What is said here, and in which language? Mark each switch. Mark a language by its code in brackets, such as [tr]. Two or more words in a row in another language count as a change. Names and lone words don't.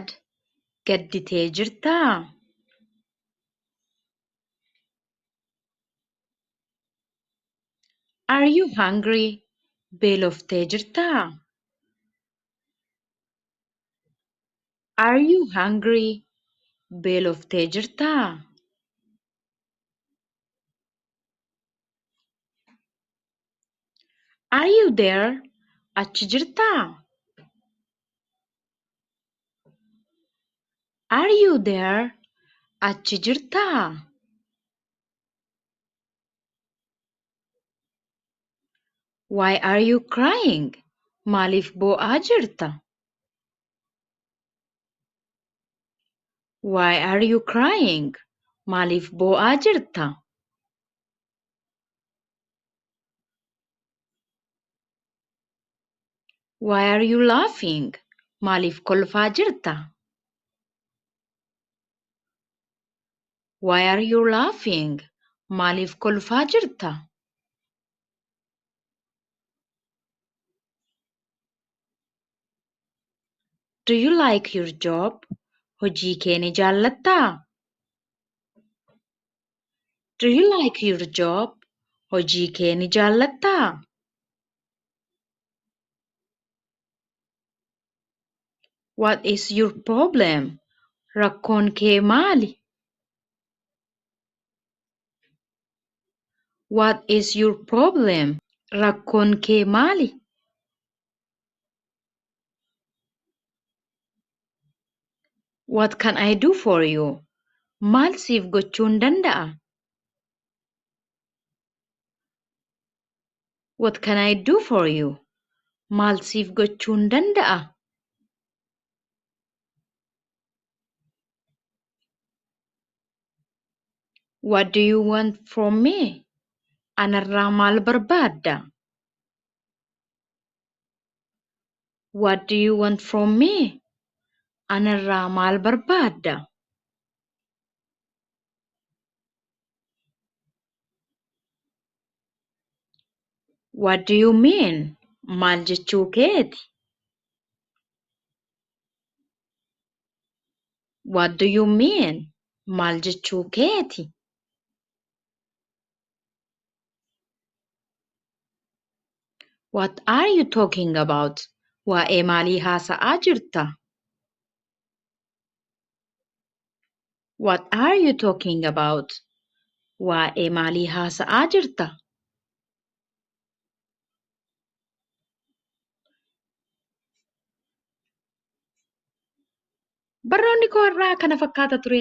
[om] Gadditee jirtaa? [en] Are you hungry? [om] Beeloftee jirtaa? [en] Are you hungry? [om] Beeloftee jirtaa? [en] Are you there? [om] Achi jirtaa? [en] Are you there? [om] Achi jirtaa? [en] Why are you crying? [om] Maaliif boo'aa jirta? [en] Why are you crying? [om] Maaliif boo'aa jirta? [en] Why are you laughing? [om] Maaliif kolfaa jirta? [en] Why are you laughing? [om] Maaliif kolfaa jirta? [en] Do you like your job? [om] Hojii kee ni jaallattaa? [en] Do you like your job? [om] Hojii kee ni jaallattaa? [en] What is your problem? [om] Rakkoon kee maali? [en] What is your problem? [om] Rakkoon kee maali? [en] What can I do for you? [om] Maal siif gochuun danda'a? [en] What can I do for you? [om] Maal siif gochuun danda'a? [en] What do you want from me? [om] Anarraa maal barbaadda? [en] What do you want from me? [om] Anarraa maal barbaadda? [en] What do you mean? [om] Maal jechuu keeti? [en] What do you mean? [om] Maal jechuu keeti? [en] What are you talking about? [om] Waa'ee maalii haasa'aa jirta? [en] What are you talking about? [om] Waa'ee maalii haasa'aa jirta? Barnoonni koo har'aa kana fakkaata ture.